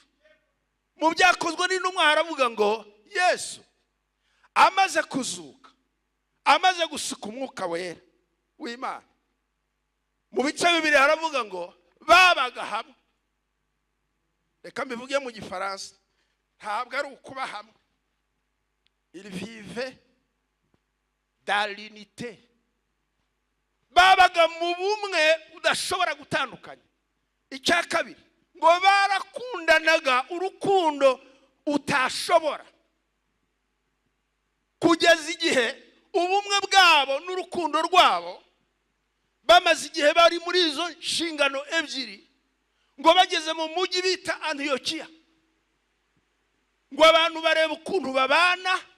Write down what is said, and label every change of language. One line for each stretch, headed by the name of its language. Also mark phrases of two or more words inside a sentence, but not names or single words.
Kinyarwanda: Mu byakozwe n'intumwa haravuga ngo Yesu amaze kuzuka, amaze gusuka umwuka wera w'Imana, mu bice bibiri haravuga ngo babaga hamwe. Reka mbivuge mu Gifaransa, ntabwo ari ukuba hamwe.
French: Il vivait dans l'unité.
Kinyarwanda: Babaga mu bumwe udashobora gutandukanya. Icya kabiri, ngo barakundanaga urukundo utashobora, kugeza igihe ubumwe bwabo n'urukundo rwabo bamaze igihe bari muri izo nshingano ebyiri, ngo bageze mu mujyi bita Antiyokiya, ngo abantu bareba ukuntu babana.